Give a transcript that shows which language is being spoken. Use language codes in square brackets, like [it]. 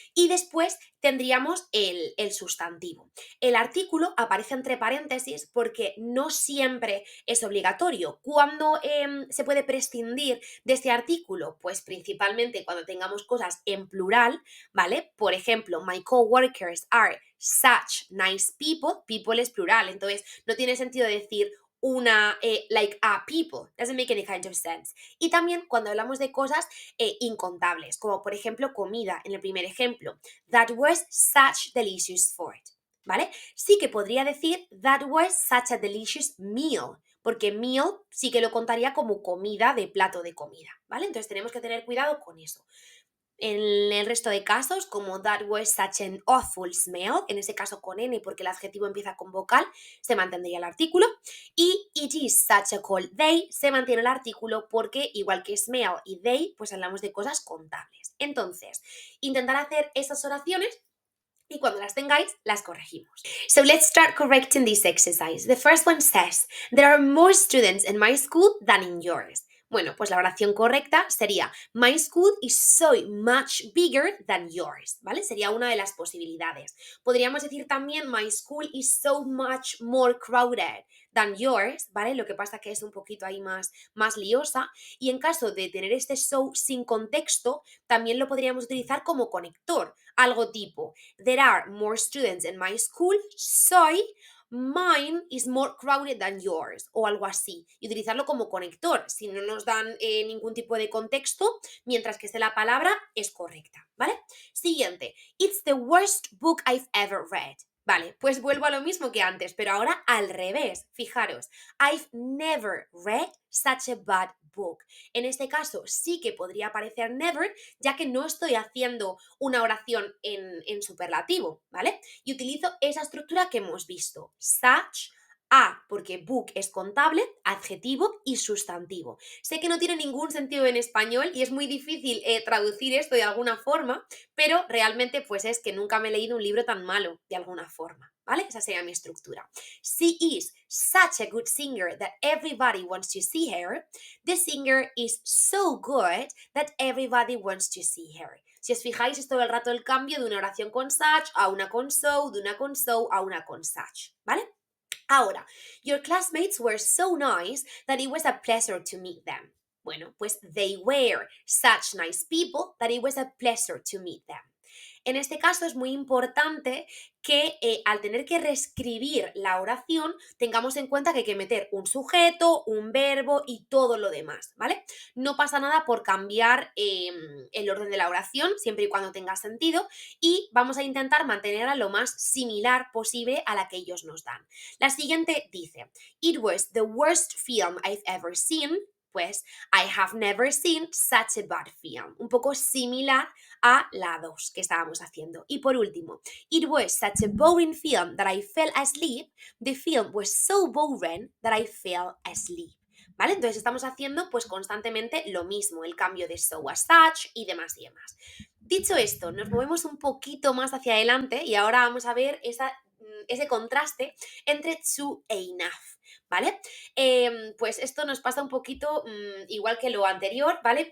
[es] Y después tendríamos el sustantivo. El artículo aparece entre paréntesis porque no siempre es obligatorio. ¿Cuándo se puede prescindir de este artículo? Pues principalmente cuando tengamos cosas en plural, ¿vale? Por ejemplo, [en] my coworkers are such nice people. [es] People es plural, entonces no tiene sentido decir [en] like a people. Doesn't make any kind of sense. [es] Y también cuando hablamos de cosas incontables, como por ejemplo comida, en el primer ejemplo. [en] That was such delicious food, ¿vale? [es] Sí que podría decir [en] that was such a delicious meal, [es] porque meal sí que lo contaría como comida de plato de comida, ¿vale? Entonces tenemos que tener cuidado con eso. En el resto de casos, como [en] that was such an awful smell, [es] en ese caso con N porque el adjetivo empieza con vocal, se mantendría el artículo. Y [en] it is such a cold day, [es] se mantiene el artículo porque igual que smell y day, pues hablamos de cosas contables. Entonces, intentar hacer esas oraciones y cuando las tengáis, las corregimos. [en] So let's start correcting this exercise. The first one says, there are more students in my school than in yours. [es] Bueno, pues la oración correcta sería [en] my school is so much bigger than yours, ¿vale? [es] Sería una de las posibilidades. Podríamos decir también [en] my school is so much more crowded than yours, [es] ¿vale? Lo que pasa que es un poquito ahí más liosa. Y en caso de tener este so sin contexto, también lo podríamos utilizar como conector. Algo tipo, [en] there are more students in my school, so mine is more crowded than yours, [es] o algo así. Y utilizarlo como conector. Si no nos dan ningún tipo de contexto, mientras que esté la palabra, es correcta, ¿vale? Siguiente. [en] It's the worst book I've ever read. [es] Vale, pues vuelvo a lo mismo que antes, pero ahora al revés. [en] Fijaros, I've never read such a bad book. [es] En este caso sí que podría aparecer never, ya que no estoy haciendo una oración en superlativo, ¿vale? Y utilizo esa estructura que hemos visto. Such, a, porque book es contable, adjetivo y sustantivo. Sé que no tiene ningún sentido en español y es muy difícil traducir esto de alguna forma, pero realmente pues es que nunca me he leído un libro tan malo de alguna forma, ¿vale? Esa sería mi estructura. [en] She is such a good singer that everybody wants to see her. The singer is so good that everybody wants to see her. [es] Si os fijáis, es todo el rato el cambio de una oración con such a una con so, de una con so a una con such, ¿vale? [en] Ahora, your classmates were so nice that it was a pleasure to meet them. Bueno, pues they were such nice people that it was a pleasure to meet them. [es] En este caso es muy importante que al tener que reescribir la oración tengamos en cuenta que hay que meter un sujeto, un verbo y todo lo demás, ¿vale? No pasa nada por cambiar el orden de la oración, siempre y cuando tenga sentido, y vamos a intentar mantenerla lo más similar posible a la que ellos nos dan. La siguiente dice, [en] It was the worst film I've ever seen. Pues, I have never seen such a bad film. [es] Un poco similar a la 2 que estábamos haciendo. Y por último, [en] It was such a boring film that I fell asleep. The film was so boring that I fell asleep. [es] ¿Vale? Entonces estamos haciendo pues constantemente lo mismo, el cambio de so a such y demás y demás. Dicho esto, nos movemos un poquito más hacia adelante y ahora vamos a ver ese contraste entre to e enough, ¿vale? Pues esto nos pasa un poquito igual que lo anterior, ¿vale?